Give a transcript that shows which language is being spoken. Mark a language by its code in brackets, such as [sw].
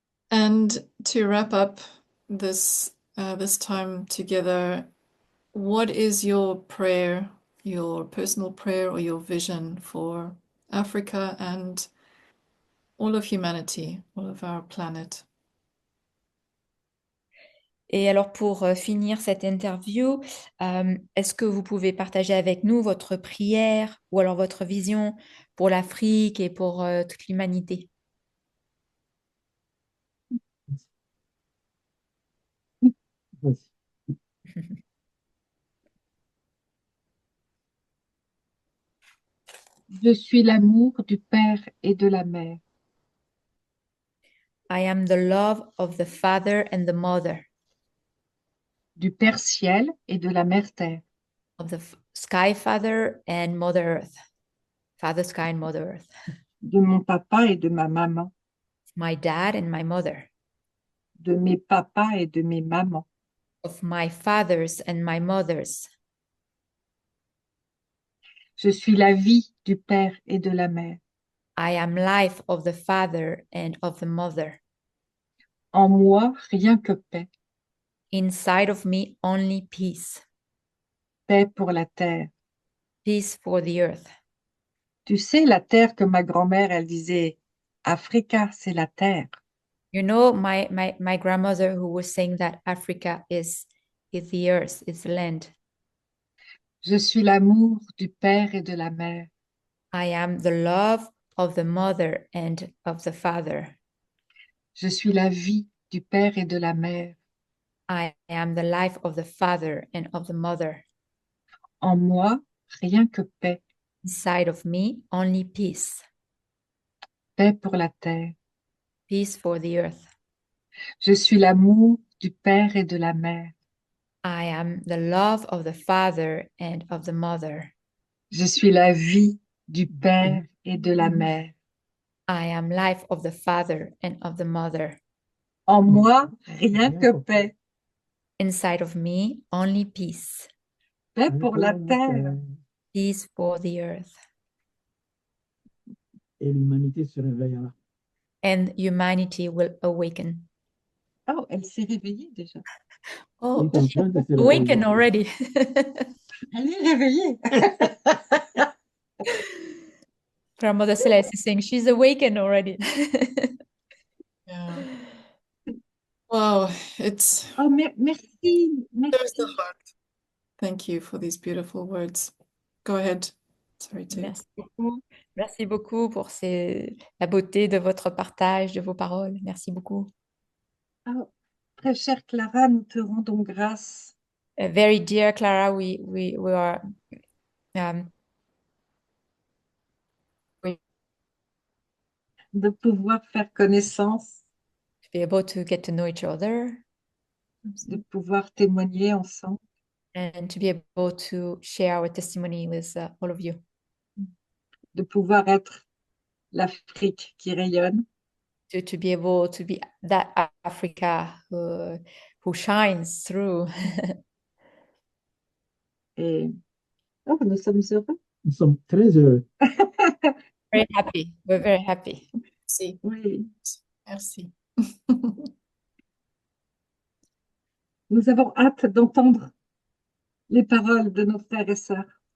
[en] And to wrap up this time together, what is your prayer, your personal prayer or your vision for Africa and all of humanity, all of our planet? [fr] Et alors pour finir cette interview, est-ce que vous pouvez partager avec nous votre prière ou alors votre vision pour l'Afrique et pour toute l'humanité? Je suis l'amour du Père et de la Mère, [en] I am the love of the Father and the Mother, [fr] du Père Ciel et de la Mère Terre, [en] of the Sky Father and Mother Earth, Father Sky and Mother Earth, [fr] de mon papa et de ma maman, [en] my dad and my mother, [fr] de mes papas et de mes mamans. [en] of my fathers and my mothers. [fr] Je suis la vie du Père et de la Mère. [en] I am life of the Father and of the Mother. [fr] En moi, rien que paix, [en] Inside of me, only peace. [fr] paix pour la terre. [en] Peace for the earth. [fr] Tu sais, la terre que ma grand-mère, elle disait, Africa, c'est la terre. [en] You know, my grandmother who was saying that Africa is the earth, is the land. [fr] Je suis l'amour du Père et de la Mère. [en] I am the love of the mother and of the father. [fr] Je suis la vie du Père et de la Mère. [en] I am the life of the father and of the mother. [fr] En moi, rien que paix, [en] Inside of me, only peace. [fr] paix pour la terre. [en] Peace for the earth. [fr] Je suis l'amour du Père et de la Mère. [en] I am the love of the father and of the mother. [fr] Je suis la vie du Père et de la Mère. [en] I am life of the father and of the mother. [fr] En moi, rien que paix, [en] Inside of me, only peace. [fr] paix pour la terre. [en] Peace for the earth. [fr] Et l'humanité se réveillera. [en] And humanity will awaken. [fr] Oh, elle s'est réveillée déjà. [en] Oh, [fr] Elle est en train de se [en] awaken [fr] réveiller. [en] already. [fr] Elle est réveillée. [en] Grandmother Celeste is saying she's awakened already. Yeah. Wow, it's [fr] Oh, merci, [en] there's the [fr] merci. [en] heart. Thank you for these beautiful words. Go ahead. Sorry to. [fr] Merci beaucoup. Merci beaucoup pour la beauté de votre partage, de vos paroles. Merci beaucoup. Oh, très chère Clara, nous te rendons grâce [en] Very dear Clara, we are we [fr] de pouvoir faire connaissance, [en] to be able to get to know each other [fr] de pouvoir témoigner ensemble, [en] and to be able to share our testimony with all of you. [fr] de pouvoir être l'Afrique qui rayonne. [en] To be able to be that Africa who shines through. [fr] Et oh, nous sommes heureux. Nous sommes très heureux. [en] Very happy. We're very happy. [fr] Merci. Oui, Merci. nous avons hâte d'entendre les paroles de nos frères et sœurs.